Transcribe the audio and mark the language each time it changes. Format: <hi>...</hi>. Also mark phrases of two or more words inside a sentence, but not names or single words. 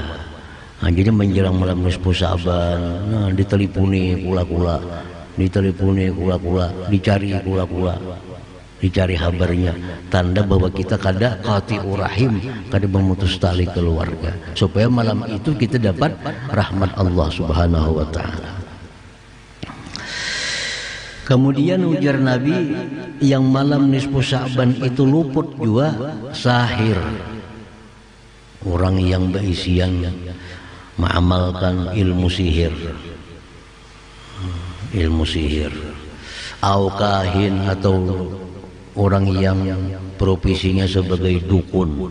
<id>Nah, jadi menjelang malam nisfu Sya'ban, nah diteleponi kula-kula, dicari kula-kula, dicari kabarnya, tanda bahwa kita kada</id> <ar>قاطع الرحم,</ar> <id>kada memutus tali keluarga, supaya malam itu kita dapat rahmat Allah</id> <ar>سبحانه وتعالى.</ar> <id>Kemudian ujar Nabi, yang malam nisfu Sya'ban itu luput juga sahir, orang yang berisian mengamalkan ilmu sihir,</id> <ar>أو كاهن</ar> <id>atau orang yang profesinya sebagai dukun.</id>